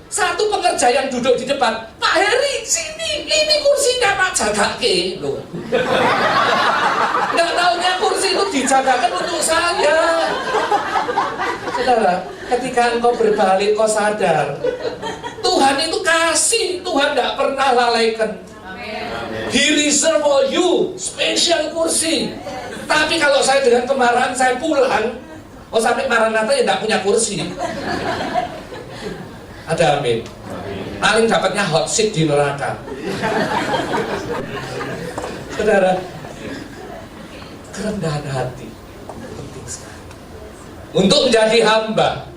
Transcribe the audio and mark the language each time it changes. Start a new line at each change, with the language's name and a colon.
Indonesian: Satu pengerja yang duduk di depan, Pak Heri, sini, ini kursinya Pak jagake loh. Nggak taunya kursi itu dijagakan untuk saya. Saudara, ketika engkau berbalik, kau sadar Tuhan itu kasih, Tuhan tidak pernah lalaikan.
English: He reserve for you special kursi.
Indonesian: Tapi kalau saya dengan kemarahan saya pulang, sampai Maranatha ya tidak punya kursi. Ada amin. Paling dapatnya hot seat di neraka. Saudara, kerendahan hati penting sekali untuk menjadi hamba.